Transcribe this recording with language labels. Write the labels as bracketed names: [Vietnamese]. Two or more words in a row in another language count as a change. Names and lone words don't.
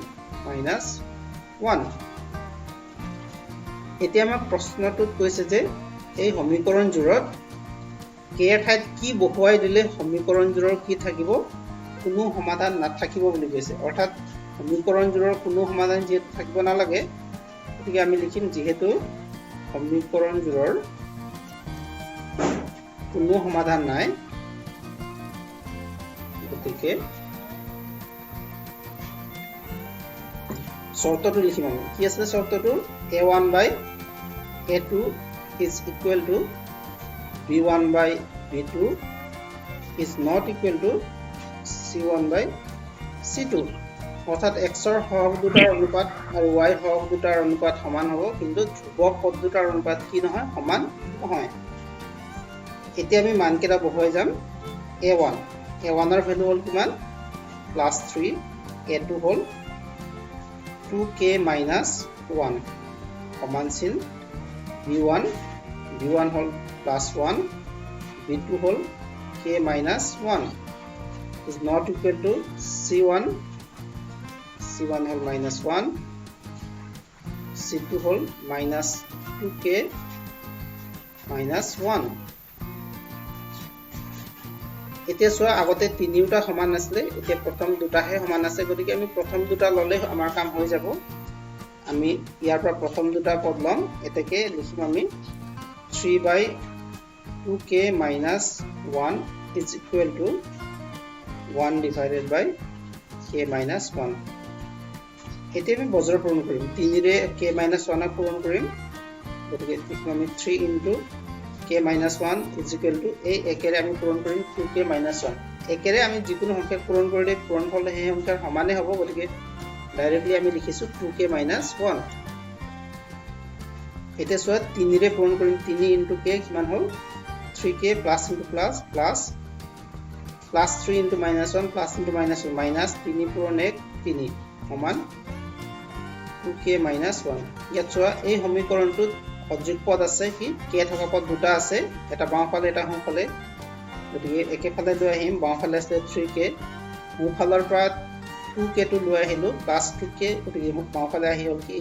[Assamese] - 1 এতিয়া আমাক প্ৰশ্নটোত কৈছে যে এই সমীকৰণজোৰত k ৰ ঠাইত কি বহুৱাই দিলে সমীকৰণজোৰৰ কি থাকিব কোনো সমাধান নাথাকিব বুলি কৈছে অৰ্থাৎ সমীকৰণজোৰৰ কোনো সমাধান যেহেতু থাকিব নালাগে গতিকে আমি লিখিম যেহেতু সমীকৰণজোৰৰ কোনো সমাধান নাই গতিকে শৰ্তটো লিখিম আমি কি আছে শৰ্তটো [English] a1 by a2 is equal to b1 by b2 is not equal to c1 by c2 [Assamese] অৰ্থাৎ x ৰ সহগ দুটাৰ অনুপাত আৰু y ৰ সহগ দুটাৰ অনুপাত সমান হ'ব কিন্তু ধ্ৰুৱক পদ দুটাৰ অনুপাত কি নহয় সমান নহয় এতিয়া আমি মান কেইটা বহুৱাই যাম a1 ৰ ভ্যালু হ'ল কিমান +3 a2 হ'ল 2k - 1 সমান চিন b1 হ'ল +1 b2 হ'ল k - 1 [English] is not equal to c1 [Assamese] হ'ল -1 c2 হ'ল -2k - 1 এতিয়া চোৱা আগতে তিনিটা সমান আছিল এতিয়া প্ৰথম দুটাহে সমান আছে গতিকে আমি প্ৰথম দুটা ললে আমাৰ কাম হৈ যাব আমি ইয়াৰ পৰা প্ৰথম দুটা পদ লম এতেকে লিখিম আমি [English] 3/2k - 1 is equal to 1 divided by k - 1 [Assamese] এতিয়া আমি বজ্ৰ পূৰণ কৰিম [English] 3 [Assamese] ৰে k - 1 পূৰণ কৰিম গতিকে লিখিম আমি [English] 3 into k - 1 is equal to [Assamese] এই একেৰে আমি পূৰণ কৰিম 2k - 1 একেৰে আমি যিকোনো সংখ্যা পূৰণ কৰিলে পূৰণফল সেই সংখ্যাৰ সমানে হ'ব গতিকে ডাইৰেক্টলি আমি লিখিছো 2k - 1 এতিয়া চোৱা 3 ৰে পূৰণ কৰিম [English] 3 into k [Assamese] কিমান হ'ল 3k [English] plus into plus plus +3 into -1 plus into -1 minus 3 [Assamese] পূৰণ 1 3 সমান 2k - 1 ইয়াত চোৱা এই সমীকৰণটোত অযুগ পদ আছে কি k থকা পদ দুটা আছে এটা বাওঁফালে এটা সোঁফালে গতিকে একেফালে লৈ আহিম বাওঁফালে আছে 3k সোঁফালৰ পৰা 2k টো লৈ আহিলো +2k গতিকে বাওঁফালে আহি হ'ল কি